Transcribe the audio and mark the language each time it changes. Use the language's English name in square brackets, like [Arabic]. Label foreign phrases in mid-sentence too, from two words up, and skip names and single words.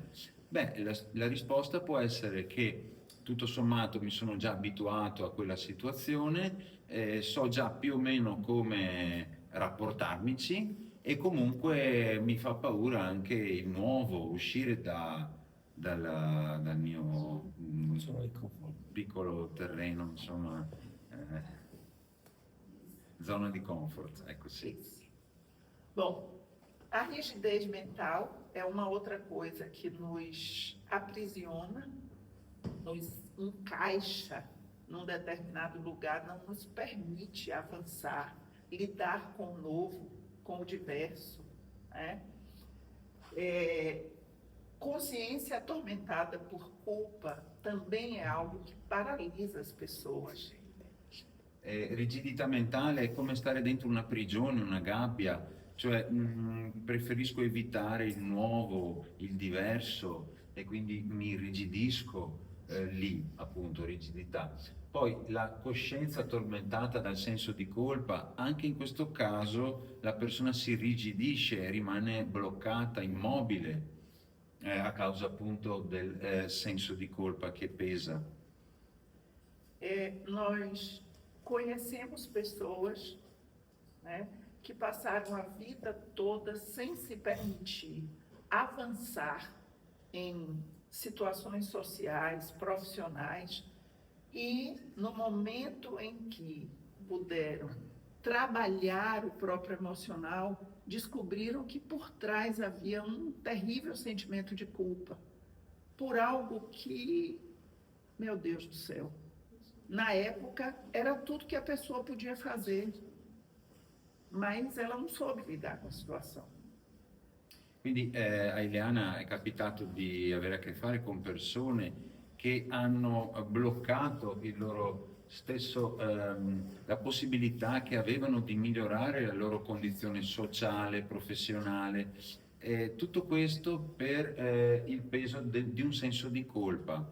[Italian] Beh, la risposta può essere che tutto sommato mi sono già abituato a quella situazione, so già più o meno come rapportarmici e comunque mi fa paura anche il nuovo, uscire dal mio piccolo terreno, insomma, zona di comfort, ecco sì. [Portuguese] Bom, a rigidez mental é uma outra coisa que nos aprisiona, nos encaixa num determinado lugar, não nos permite avançar, lidar com o novo, com o diverso, né? Consciência atormentada por culpa também é algo que paralisa as pessoas. [Italian] Rigidità mentale è come stare dentro una prigione, una gabbia, cioè preferisco evitare il nuovo, il diverso e quindi mi irrigidisco lì, appunto, rigidità. Poi la coscienza tormentata dal senso di colpa, anche in questo caso la persona si irrigidisce e rimane bloccata, immobile, a causa appunto del senso di colpa che pesa. [Portuguese] Nós conhecemos pessoas, né, que passaram a vida toda sem se permitir avançar em situações sociais, profissionais, e no momento em que puderam trabalhar o próprio emocional, descobriram que por trás havia um terrível sentimento de culpa por algo que Meu Deus do céu. Na época, era tudo que a pessoa podia fazer, mas ela non soube lidar com a situação. [Italian] Quindi a Ileana è capitato di avere a che fare con persone che hanno bloccato il loro stesso, la possibilità che avevano di migliorare la loro condizione sociale, professionale, tutto questo per il peso di un senso di colpa.